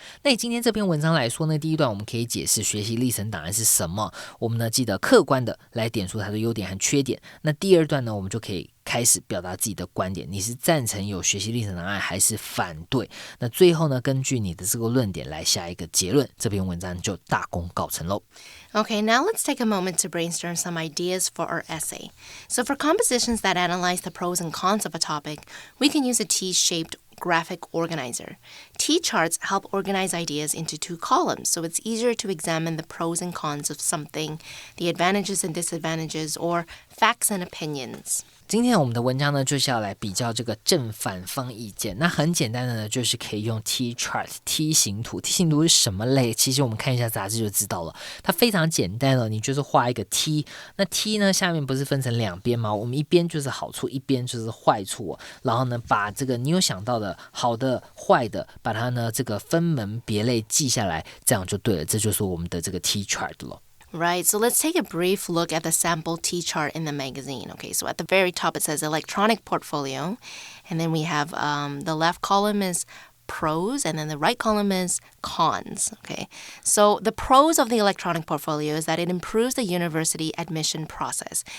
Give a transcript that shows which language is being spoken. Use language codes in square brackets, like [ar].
[zh] 那以今天这篇文章来说呢，第一段我们可以解释学习历程档案是什么，我们呢记得客观的来点出它的优点和缺点。那第二段呢，我们就可以开始表达自己的观点，你是赞成有学习历程档案还是反对？那最后呢，根据你的这个论点来下一个结论，这篇文章就大功告成喽。 [en] Okay, now let's take a moment to brainstorm some ideas for our essay. So for compositions that analyze the pros and cons of a topic, we can use a T-shaped graphic organizer. T-charts help organize ideas into 2 columns, so it's easier to examine the pros and cons of something, the advantages and disadvantages, or facts and opinions. [zh] 今天我们的文章呢，就是要来比较这个正反方意见。那很简单的呢，就是可以用 T chart 梯形图。梯形图是什么类？其实我们看一下杂志就知道了，它非常简单了，你就是画一个 T， 那 T 呢下面不是分成2边吗？我们一边就是好处，一边就是坏处然后呢，把这个你有想到的好的、坏的，把它呢这个分门别类记下来，这样就对了。这就是我们的这个 T chart 了。 [en] Right, so let's take a brief look at the sample T-chart in the magazine. Okay, so at the very top it says electronic portfolio, and then we have the left column is pros, and then the right column is cons. Okay, so the pros of the electronic portfolio is that it improves the university admission process.